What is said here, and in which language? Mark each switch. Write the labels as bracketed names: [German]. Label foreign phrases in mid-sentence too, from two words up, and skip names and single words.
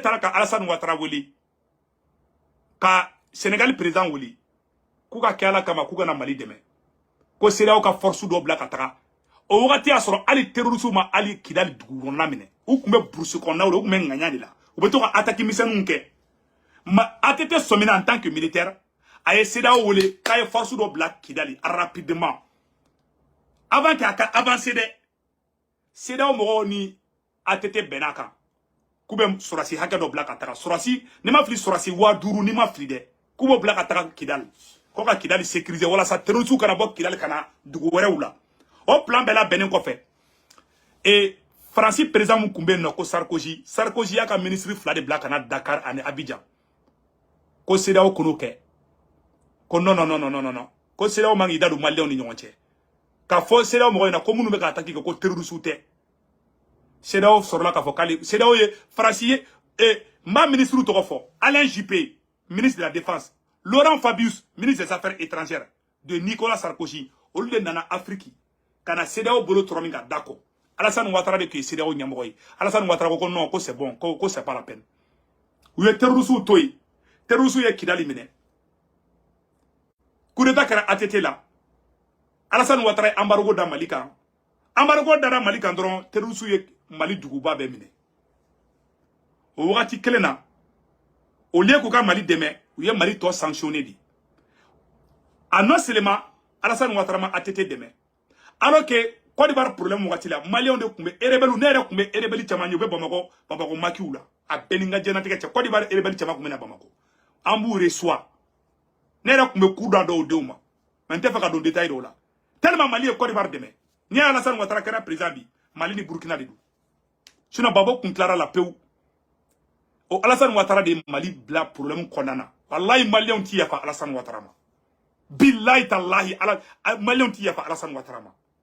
[Bambara] taara ka Alassane Ouattara wele ka Sénégal président wele k'u ka kɛ Ala kama k'u kana Mali dɛmɛ ko CEDEAO ka force dɔ bila ka taga o wagati y'a sɔrɔ hali terroristes ma hali Kidali dugu kɔnɔna minɛ u tun bɛ brousse kɔnɔnaw la u tun bɛ ŋaɲa de la u bɛ to ka attaque misɛnninw kɛ ATT sɔmina [French] en tant que militaire [Bambara] a ye CEDEAO wele k'a ye force dɔ bila Kidali [French] rapidement avant [Bambara] k'a ka avancer dɛ CEDEAO mɔgɔw ni ATT bɛn'a kan k'u bɛ sɔrɔsi hakɛ dɔ bila ka taga sɔrɔsi ni ma fili sɔrɔsi 5000 ni ma fili dɛ k'u b'o bila ka taga Kidali ko ka Kidali sécuriser walasa terroristes kana bɔ Kidali kana dugu wɛrɛw la o plan bɛɛ labɛnnen kɔfɛ et Fransi président mun tun bɛ yen nɔ ko Sarkozy y'a ka ministre fila de bila ka na Dakar ani Abidjan ko CEDEAO k'o kɛ ko non ko CEDEAO man k'i da don maliyɛnw ni ɲɔgɔn cɛ k'a fɔ CEDEAO mɔgɔw ɲɛna ko minnu bɛ ka attaque kɛ ko terroristes tɛ CEDEAO sɔrɔla k'a fɔ k'ale CEDEAO ye Faransi ye n b'a ministre tɔgɔ fɔ Alain Juppé [French] ministre de la défense [Bambara] Laurent Fabius [French] ministre des affaires étrangères de Nicolas Sarkozy [Bambara] olu de nana Afrique kana CEDEAO bolo tɔrɔ min ka d'accord Alassane Ouattara de tun ye CEDEAO ɲɛmɔgɔ ye Alassane Ouattara ko non ko [French] c'est bon [Bambara] ko [French] c'est pas la peine [Bambara] u ye terroristes to yen terroristes ye Kidali minɛ [French] coup d'état [Bambara] kɛra ATT la Alassane Ouattara ye embargo da Mali kan embargo dara Mali kan dɔrɔn terroristes ye Mali duguba bɛɛ minɛ o wagati kelen na [French] au lieu [Bambara] k'u ka Mali dɛmɛ u ye Mali tɔ sanctionné de a [French] non seulement [Bambara] Alassane Ouattara ma ATT dɛmɛ [French] alors que [Bambara] Côte d'Ivoire problème wagati la Maliens de tun bɛ rebelle ne yɛrɛ tun bɛ rebelle caman ye u bɛ Bamako makiw la a bɛɛ ni n ka diɲɛlatigɛ cɛ Côte d'Ivoire rebelle caman tun bɛ na Bamako an b'u reçoit ne yɛrɛ tun bɛ coup da dɔw denw ma mais n tɛ fɛ ka don détail dɔw la tellement Mali ye Côte d'Ivoire dɛmɛ n'i ye Alassane Ouattara kɛra président bi Mali ni Burkina de don sinon Bamako kun tilara la pewu o Alassane Ouattara de Mali bila problème kɔnɔna na wallahi Maliens t'i yafa Alassane Ouattara ma [Arabic] بالله تالله [Bambara] Maliens t'i yafa Alassane Ouattara ma